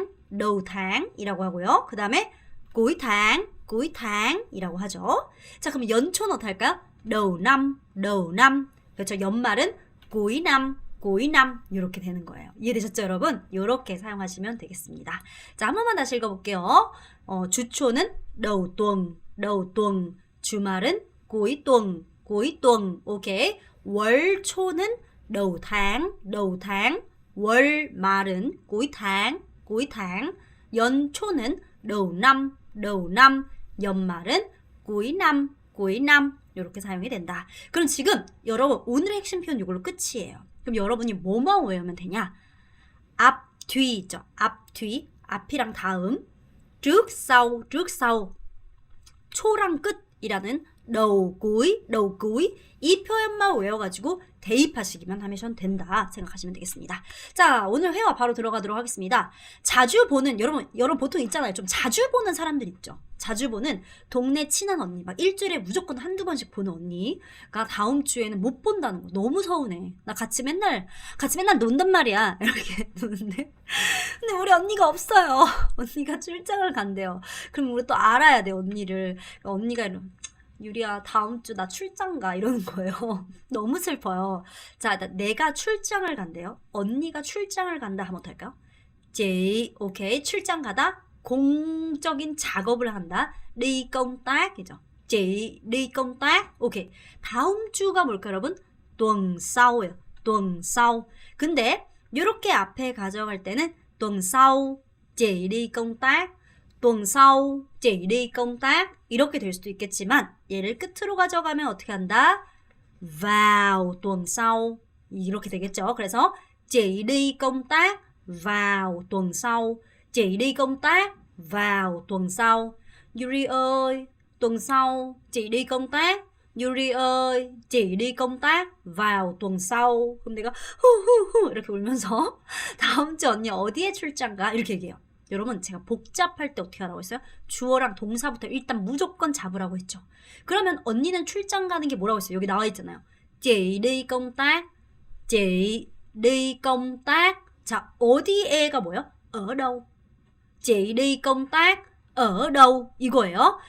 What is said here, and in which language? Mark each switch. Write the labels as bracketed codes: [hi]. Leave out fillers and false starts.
[vi] đầu tháng [ko] 이라고 하고요. 그 다음에 [vi] cuối tháng [ko] 이라고 하죠. 자, 그럼 연초는 어떻게 할까요? [vi] đầu năm [ko] 그렇죠. 연말은 [vi] cuối năm [ko] 이렇게 되는 거예요. 이해되셨죠, 여러분? 이렇게 사용하시면 되겠습니다. 자, 한 번만 다시 읽어볼게요. 주초는 [vi] đầu tuần, [ko] 주말은 [vi] cuối tuần, [ko] 오케이. 월초는 [vi] đầu tháng, [ko] 월말은 [vi] cuối tháng, [ko] 연초는 [vi] đầu năm, [ko] 연말은 [vi] cuối năm [ko] 이렇게 사용이 된다. 그럼 지금 여러분 오늘의 핵심 표현 이걸로 끝이에요. 그럼 여러분이 뭐만 외우면 되냐? 앞, 뒤 있죠. 앞, 뒤, 앞이랑 다음, [vi] trước, sau, [ko] 초랑 끝이라는 [vi] đầu cuối [ko] 이 표현만 외워가지고 대입하시기만 하면 된다 생각하시면 되겠습니다. 자, 오늘 회화 바로 들어가도록 하겠습니다. 자주 보는 여러분 보통 있잖아요. 좀 자주 보는 사람들 있죠. 자주 보는 동네 친한 언니, 막 일주일에 무조건 한두 번씩 보는 언니가 다음 주에는 못 본다는 거 너무 서운해. 나 같이 맨날 논단 말이야. 이렇게 노는데 근데 우리 언니가 없어요. 언니가 출장을 간대요. 그럼 우리 또 알아야 돼, 언니를. 언니가 이런, 유리야 다음 주 나 출장 가 이러는 거예요. 너무 슬퍼요. 자, 내가 출장을 간대요. 언니가 출장을 간다 하면 어떨까요? chị, 오케이, 출장 가다, 공적인 작업을 한다, [vi] đi công tác [ko] 이죠. [vi] chị đi công tác, 오케이. [ko] 다음 주가 뭘까요, 여러분? [vi] tuần sau예요. tuần sau. [ko] 근데 이렇게 앞에 가져갈 때는 [vi] tuần sau chị đi công tác, tuần sau chị đi công tác [ko] 이렇게 될 수도 있겠지만 얘를 끝으로 가져가면 어떻게 한다? [vi] vào tuần sau [ko] 이렇게 되겠죠. 그래서 [vi] chị đi công tác vào tuần sau, chị đi công tác vào tuần sau. Yuri ơi, tuần sau chị đi công tác. Yuri ơi, chị đi công tác vào tuần sau. [ko] 그럼 내가 후후후 이렇게 울면서 다음 주 언니 어디에 출장 가? 이렇게 얘기해요. 여러분, 제가 복잡할 때 어떻게 하라고 했어요? 주어랑 동사부터 일단 무조건 잡으라고 했죠. 그러면 언니는 출장 가는 게 뭐라고 했어요? 여기 나와 있잖아요. [vi] chị đi công tác, chị đi công tác. [ko] 자, 어디에가 뭐예요? [vi] ở đâu. chị đi công tác ở đâu [ko] 이거예요.